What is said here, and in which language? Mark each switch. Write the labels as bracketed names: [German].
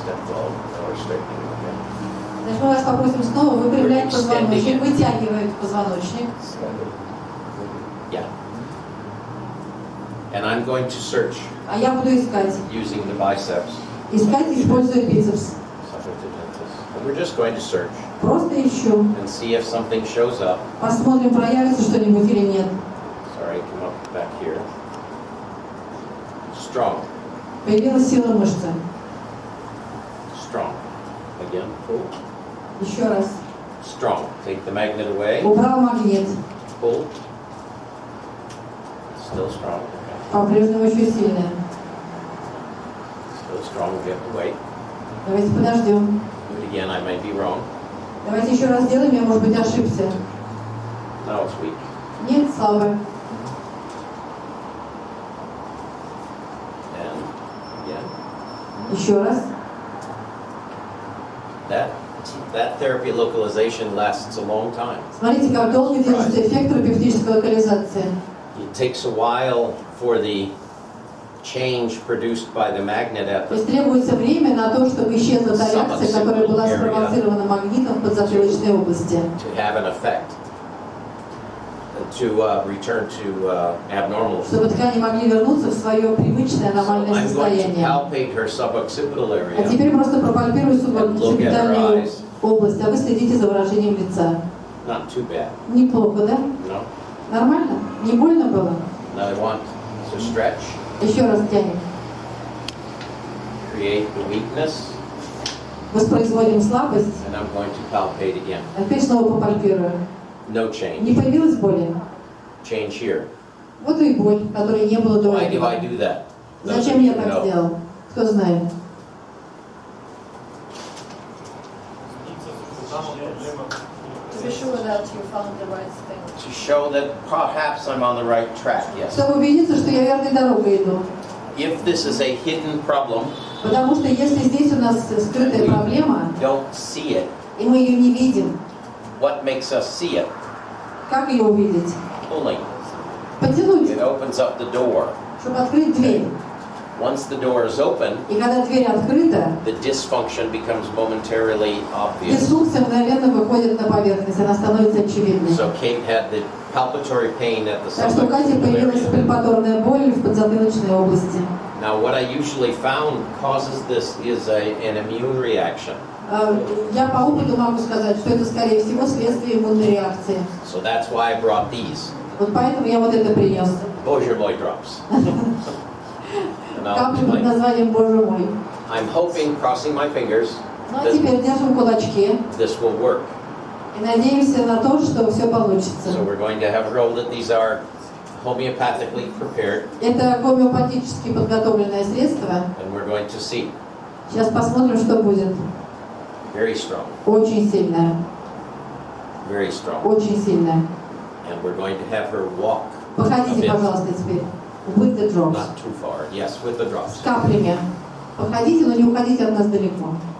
[English] Well, or straightening, okay. [Russian] Значит, мы вас попросим снова выпрямлять позвоночник, вытягивать позвоночник. [English] Yeah. And I'm going to search [Russian] А я буду искать. [English] using the biceps. [Russian] Искать, используя бицепс. [English] And we're just going to search [Russian] Просто ищу. [English] and see if something shows up. [Russian] Посмотрим, проявится что-нибудь или нет. [English] Sorry, come up back here. Strong, [Russian] Появилась сила мышцы. [English] strong. Again, pull. [Russian] Еще раз. [English] Strong. Take the magnet away. [Russian] Убрал магнит. [English] Pull. Still strong. Okay. [Russian] По-прежнему еще сильная. [English] Still strong. We have to wait. [Russian] Давайте подождем. [English] Do it again. I might be wrong. [Russian] Давайте еще раз сделаем, я, может быть, ошибся. [English] Now it's weak. [Russian] Нет, слабая. [English] And again. [Russian] Еще раз. [English] That therapy localization lasts a long time. [Russian] Смотрите, как долго держится эффект терапевтической локализации. [English] It takes a while for the change produced by the magnet at [Russian] То есть [English] the [Russian] требуется время на то, чтобы исчезла та реакция, которая была спровоцирована магнитом в подзатылочной области. [English] to have an effect, to return to abnormal. [Russian] Чтобы ткани могли вернуться в свое привычное нормальное [English] I'm going to [Russian] состояние. [English] palpate her suboccipital [Russian] А [English] area. [Russian] теперь просто пропальпирую субокципитальную область, а вы следите за выражением лица. [English] Not too bad, [Russian] Неплохо, да? [English] no? [Russian] Нормально? Не больно было? [English] Now I want to stretch, [Russian] Еще раз тянем. [English] create the weakness, [Russian] Воспроизводим слабость. [English] and I'm going to palpate again. [Russian] А теперь снова попальпирую. [English] No [Russian] Не [English] change. [Russian] появилась боли? [English] Change here. [Russian] Вот и боль, которой не было до [English] Why do I [Russian] этого. [English] do that? Those of [Russian] Зачем [English] you [Russian] я [English] who [Russian] так [English] know. [Russian] сделал? Кто знает? [English] To be sure that you found the right thing. To show that perhaps I'm on the right track, yes. [Russian] Чтобы убедиться, что я верной дорогой иду. [English] If this is a hidden problem, [Russian] Потому что если здесь у нас скрытая проблема, [English] don't see it. [Russian] и мы ее не видим, [English] What makes us see it? [Russian] как ее увидеть? [English] Pulling. [Russian] Потянуть, [English] It opens up the door. [Russian] чтобы открыть дверь. [English] Once the door is open, [Russian] И когда дверь открыта, [English] the dysfunction becomes momentarily obvious. [Russian] дисфункция мгновенно выходит на поверхность, она становится очевидной. [English] So Kate had the palpatory pain at the [Russian] Так что у Кати [English] suboccipital [Russian] появилась [English] area. [Russian] пальпаторная боль в подзатылочной области. [English] Now, what I usually found causes this is an immune reaction. [Russian] Я по опыту могу сказать, что это, скорее всего, следствие иммунной реакции. [English] So that's why I brought these. [Russian] Вот поэтому я вот это принес. [English] Bozher boy drops. And I'll [Russian] Капли под [English] explain. [Russian] названием «Боже мой». [English] I'm hoping, crossing my fingers, [Russian] Ну а теперь держим кулачки. [English] this will work. [Russian] И надеемся на то, что все получится. [English] So we're going to have her hold it. These are homeopathically prepared, [Russian] Это гомеопатически подготовленное средство. [English] and we're going to see. [Russian] Сейчас посмотрим, что будет. [English] Very strong, [Russian] Очень сильное. [English] very strong. [Russian] Очень сильное. [English] And we're going to have her walk a [Russian] Походите, [English] bit, [Russian] пожалуйста, теперь. [English] With the drops. not too far. Yes, with the drops. [Russian] С каплями. Походите, но не уходите от нас далеко.